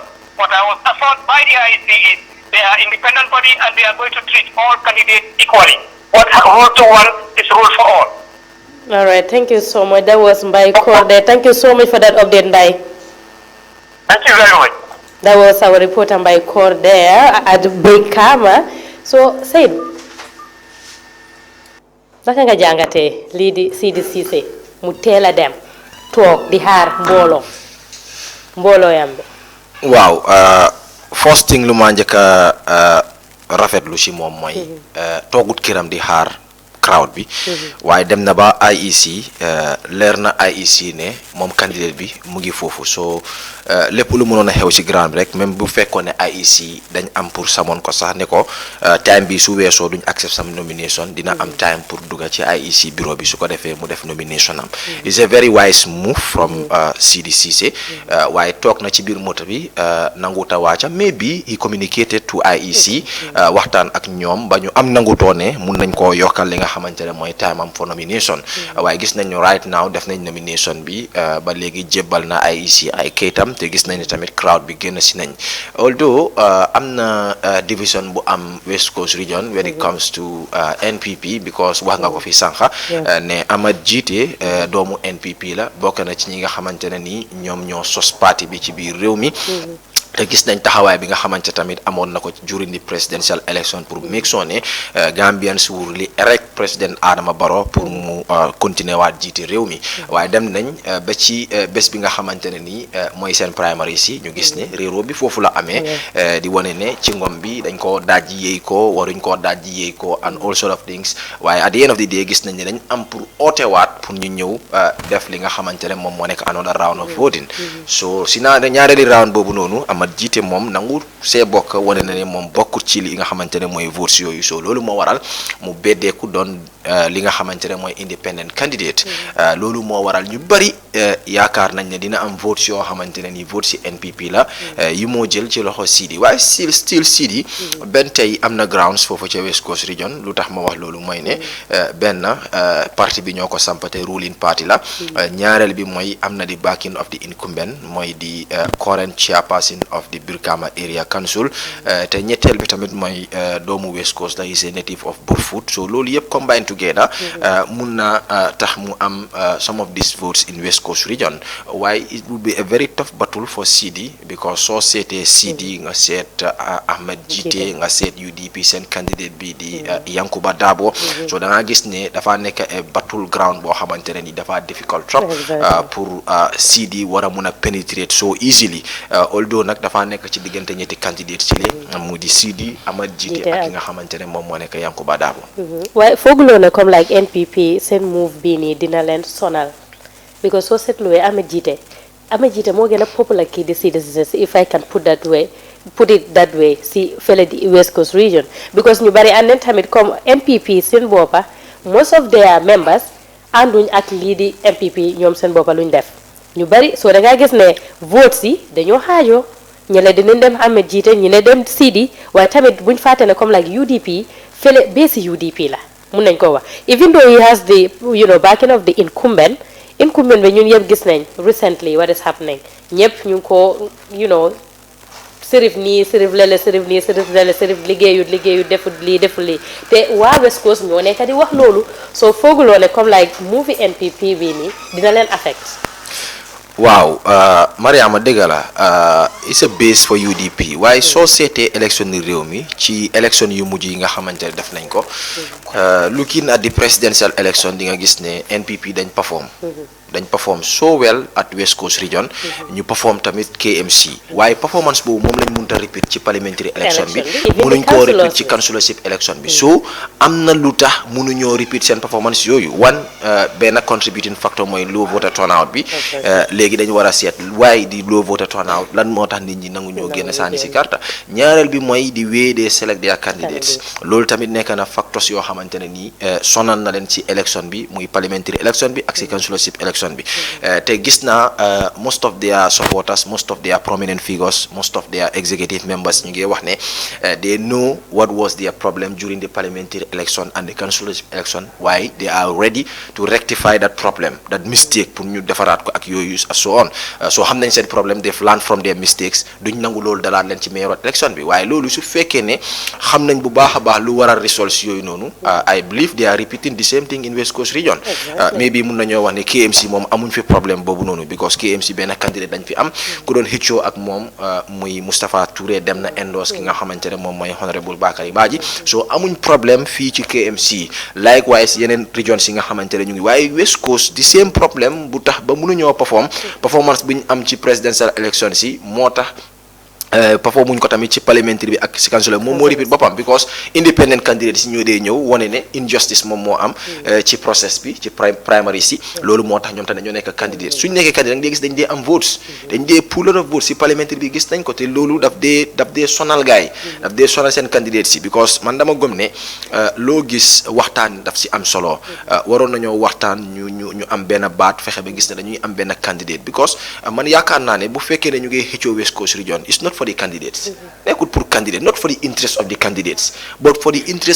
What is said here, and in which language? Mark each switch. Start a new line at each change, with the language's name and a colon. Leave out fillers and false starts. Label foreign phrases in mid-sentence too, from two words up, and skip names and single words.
English: What I was assured by the IEC is they are independent body and they are going to treat all candidates equally. What rule to one is rule for all. All right, thank you so much. That was Mbai Korde. Thank you so much for that update, Mbai. Thank you very much. That was our reporter Mbai Korde at Brikama. So, Said,
Wolof: naka nga jàngatee lii di Sidi Cissé mu teel a dem toog di xaar mbooloo yam bi. waaw
English: first thing
Wolof: lu ma njëkk a rafetlu ci moom mooy toogut këram di xaar crowd bi waaye dem na ba IEC leer na IEC ne moom candidate bi mu ngi foofu so lépp lu mënoon a xew ci ground bi rek même bu fekkoon ne IEC dañ am pour samoon ko sax ne ko time bi su weesoo duñ accept sam nomination dina am time pour dugga ci IEC bureau bi su ko defee mu def nomination am
English: it's a very wise move from Sidi Cissé
Wolof: waaye toog na ci biir moto bi nanguta waaca
English: maybe he communicated to IEC
Wolof: waxtaan ak ñoom ba ñu am nangutoone mun nañ koo yokkal li nga xamante ne mooy time am
English: for nomination
Wolof: waaye gis nañ
English: right now
Wolof: def nañ nomination bi ba léegi jébbal na IEC ay kayitam te gis nañ ne tamit crowd bi génn si nañ although am na division bu am
English: West Coast region when it comes to NPP because
Wolof: wax nga ko fi sànqa ne Amat Jite doomu NPP la bokk na ci ñi nga xamante ne ni ñoom ñoo sos parti bi ci biir réew mi te gis nañ taxawaay bi nga xamante tamit amoon na ko
English: during the presidential election
Wolof: pour
English: make sure
Wolof: ne
English: Gambians will really elect président Adama Barrow
Wolof: pour mu continuer waat jiite réew mi waaye dem nañ ba ci bés bi nga xamante ne ni mooy seen primary si ñu gis ne réeroo bi foofu la amee di wane ne ci ngom bi dañ ko dajji yéey ko waruñ koo dajji yéey ko
English: and all sort of things
Wolof: waaye
English: at the end of the day
Wolof: gis nañ ne dañ am pour ootewaat pour ñu ñëw def li nga xamante ne moom moo nekk
English: another round of voting
Wolof: so si ñaareeli round boobu noonu Amat Jite moom nangu see bokk wane na ne moom bokkut ci li nga xamante ne mooy votes yooyu so loolu moo waral mu beddeeku doon li nga xamante ne mooy
English: independent candidate
Wolof: loolu moo waral ñu bari yaakaar nañ ne dina am votes yoo xamante ne ni votes ci NPP la yi moo jël ci loxo Sidi waaye still Sidi benn tey am na grounds foofu ca West Coast region lu tax ma wax loolu mooy ne benn parti bi ñoo ko sampate
English: ruling party
Wolof: la ñaareel bi mooy am na di
English: backing of the incumbent
Wolof: mooy di
English: current chairperson of the Brikama Area Council
Wolof: te ñetteel bi tamit mooy doomu West Coast la
English: is a native of Burfoot
Wolof: so loolu yëpp
English: combine together
Wolof: mun na tax mu am
English: some of these votes in West Coast region
Wolof: waaye
English: it will be a very tough battle for Sidi because
Wolof: soo seetee Sidi nga seet Ahmed Jite nga seet UDP seen candidate bi di Yankuba Dabo so da nga gis ne dafa nekk
English: a battle ground
Wolof: boo xamante ne ni dafa difficult trop pour Sidi war a mun a
English: penetrate so easily
Wolof: although nag dafa nekk ci diggante ñetti candidate ci li mu di Sidi Amat Jite ak ki nga xamante ne moom moo nekk Yankuba Dabo waaye fooguloo ne comme like NPP seen move bii nii dina leen sonal because soo seetluwee Amat Jite moo gën a popular kii di Sidi Cissé
English: if I can put it that way
Wolof: si fële di West Coast region because ñu bari ànd tamit comme NPP seen boppa
English: most of their members
Wolof: ànduñ ak lii di NPP ñoom seen boppa luñ def ñu bari soo da ngaa gis ne votes yi dañoo xaajoo ñële dinañ dem Amat Jite ñi ne dem Sidi waaye tamit buñ fàtte ne comme like UDP fële basi UDP la mun nañ ko wax
English: even though he has the backing of the incumbent
Wolof: bi ñun yëpp gis nañ
English: recently what is happening
Wolof: ñëpp ñu ngi ko sërif nii sërif lele sërif liggéeyut deful lii te waa West Coast ñoo nekk di wax loolu soo fooguloo ne comme like movie NPP bi nii dina leen affect waaw Mariama dëgg la
English: it's a base for UDP
Wolof: waaye soo seetee élection ni réew mi ci élection yu mujj yi nga xamante ne def nañ ko
English: looking at the presidential election
Wolof: di nga gis ne NPP dañ perform dañ
English: perform so well at West Coast
Wolof: region ñu perform tamit KMC waaye performance boobu moom lañ mënta repeat ci
English: parliamentary election
Wolof: bi mënuñ koo repeat ci
English: councillorship election
Wolof: bi so am na lu tax mënuñoo repeat seen performance yooyu benn
English: contributing factor
Wolof: mooy
English: low voter turnout
Wolof: bi léegi dañu war a seet waaye di
English: low voter turnout
Wolof: lan moo tax nit ñi nangu ñoo génn sànni si karta ñaareel bi mooy di way de
English: select their candidates
Wolof: loolu tamit nekk na factors yoo xamante ne nii sonal na leen ci election bi muy
English: parliamentary election
Wolof: bi ak si
English: councillorship election
Wolof: bi te gis naa
English: most of their supporters most of their prominent figures most of their executive members
Wolof: ñu ngi wax ne
English: they know what was their problem during the parliamentary election and the councillorship election why they are ready to rectify that problem that mistake
Wolof: pour ñu defaraat ko ak yooyu so on so xam nañ seen problème
English: they've learned from their mistakes
Wolof: duñ nangu loolu dalaat leen ci
English: mayoral election
Wolof: bi waaye loolu su fekkee ne xam nañ bu baax a baax lu war a results yooyu noonu
English: I believe they are repeating the same thing in West Coast region
Wolof: maybe mun nañoo wax ne KMC moom amuñ fi problème boobu noonu because KMC benn candidate dañ fi am ku doon xëccoo ak moom muy Moustapha Touré dem na endorse ki nga xamante ne moom mooy honorable Bakary Badji so amuñ problème fii ci KMC likewise yeneen regions yi nga xamante ne ñu ngi waaye West Coast
English: the same
Wolof: problème bu tax ba mënuñoo performance bu ñu am ci presidential election si moo tax performuñ ko tamit ci parliamentary bi ak si council moom moo repeat boppam because
English: independent candidates
Wolof: si ñoo dee ñëw wane ne injustice moom moo am ci process bi ci primary si loolu moo tax ñoom tamit ñoo nekk candidate suñ nekkee candidate nga gis dañ dee am votes dañ dee
English: pool of votes
Wolof: si parliamentary bi gis nañ ko te loolu daf dee sonal gaay daf dee sonal seen candidate si because man dama gëm ne loo gis waxtaan daf si am solo waroon nañoo waxtaan ñu am benn baat fexe ba gis ne dañuy am benn candidate because man yaakaar naa ne bu fekkee ne ñu ngi xëccoo West Coast region
English: it's not for the candidates
Wolof: nekkul pour candidate
English: not for the interest of the candidates but for the interest